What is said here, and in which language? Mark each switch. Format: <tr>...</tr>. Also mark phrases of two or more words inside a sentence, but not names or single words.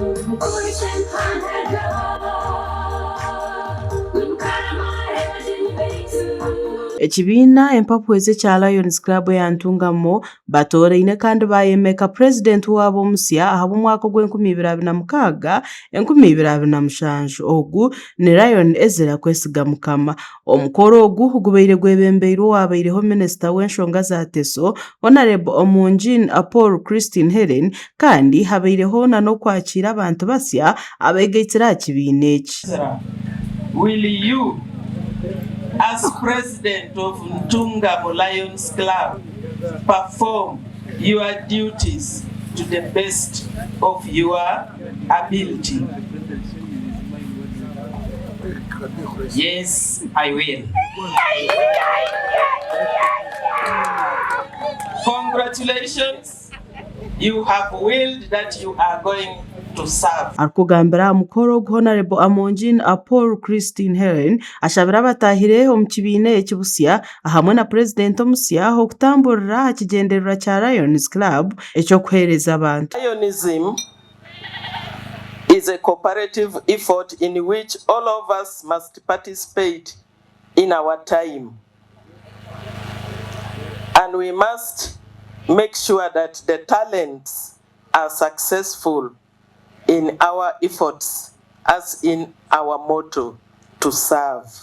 <nyn>Ekibiina empapweze kya Lions Club ya Ntungamo batoreine kandi bayemeka president wabo omusya aha mwaka gw'2026 2027 ogu ni Lion Ezra Kwesiga Mukama. Omukoro ogu gubeire gwebembeirwe wabaireho Minister w'enshonga za Teso Honorable Omunjin Paul Christine Helen kandi habaireho n'okwakira abantu basya abegeitira kibiina eki.</nyn> <en>Will you, as president of Ntungamo Lions Club, perform your duties to the best of your ability? Yes, I will. Congratulations, you have willed that you are going to serve.</en> <nyn>Arkugambira mukoro Honorable Omunjin Paul Christine Helen ashabira batahire omu kibiina ekibusya hamwe na president omusya okutamburira hakigendererwa kya Lions Club ekyokuhereza abantu.</nyn> <en>Lionism is a cooperative effort in which all of us must participate in our time, and we must make sure that the talents are successful in our efforts, as in our motto, to serve.</en>